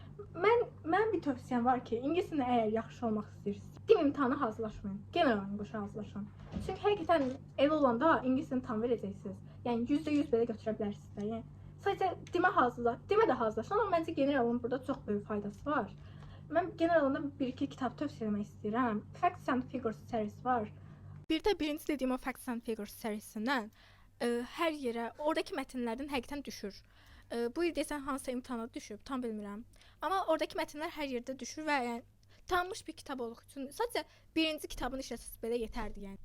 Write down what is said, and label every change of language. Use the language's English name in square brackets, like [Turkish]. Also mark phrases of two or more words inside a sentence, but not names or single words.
[Azerbaijani] Mən bir tövsiyəm var ki, ingilis dilində əgər yaxşı olmaq istəyirsiniz, dil imtahanına hazırlaşmayın. Genel olaraq boşa hazırlaşın. Çünki həqiqətən elə olanda ingilis dilini tam verəcəksiniz. Yəni %100 belə götürə bilərsiniz də. Yəni sadəcə demə də hazırlaşın, amma məncə generalın burada çox böyük faydası var. Mən generalında 1-2 kitab tövsiyə etmək istəyirəm. Facts and Figures serisi var. Bir də birinci dediyim o Facts and Figures serisindən hər yerə oradakı mətnlərdən həqiqətən düşür. Bu il desən hansısa imtahana düşüb, tam bilmirəm. Amma oradakı mətnlər hər yerdə düşür və yəni tanınmış bir kitab olduğu üçün sadəcə birinci kitabını işləsəz belə yetərdi yəni.